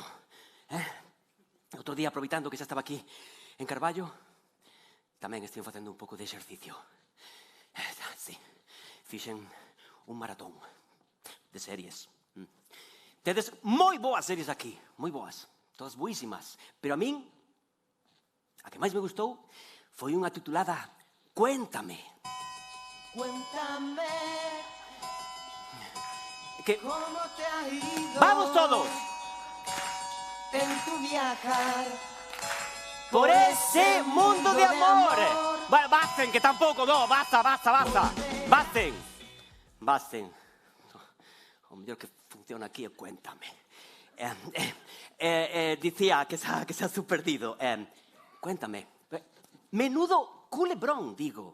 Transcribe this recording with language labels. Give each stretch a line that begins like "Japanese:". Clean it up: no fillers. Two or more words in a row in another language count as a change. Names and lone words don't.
Galician: Outro día, aproveitando que xa estaba aquí en Carballo, tamén estive facendo un pouco de exercicio. Sí, fixen un maratón de series. Tedes moi boas series aquí, moi boas, todas boísimas. Pero a min, a que máis me gustou, foi unha titulada Cuéntame.
Spanish: Cuéntame cómo te ha ido. ¡Vamos todos! En tu viajar por ese mundo de amor. Bueno, basten,
Galician: que tampouco, no, basta. Basten. O mellor que funciona aquí é Cuéntame. Dicía que se has perdido.
Spanish: Cuéntame. Menudo culebrón, digo.